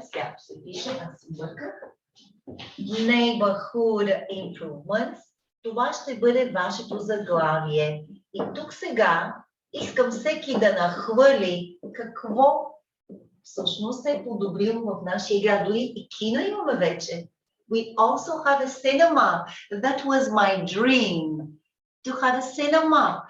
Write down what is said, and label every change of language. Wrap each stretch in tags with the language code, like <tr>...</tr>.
<bg>Сега се пише, аз се бърках.</bg> <en>Neighborhood improvements.</en> <bg>Това ще бъде вашето заглавие. И тук сега искам всеки да нахвърли какво всъщност се е подобрило в нашия град. Дори и кино имаме вече.</bg> <en>We also have a cinema. That was my dream, to have a cinema.</en>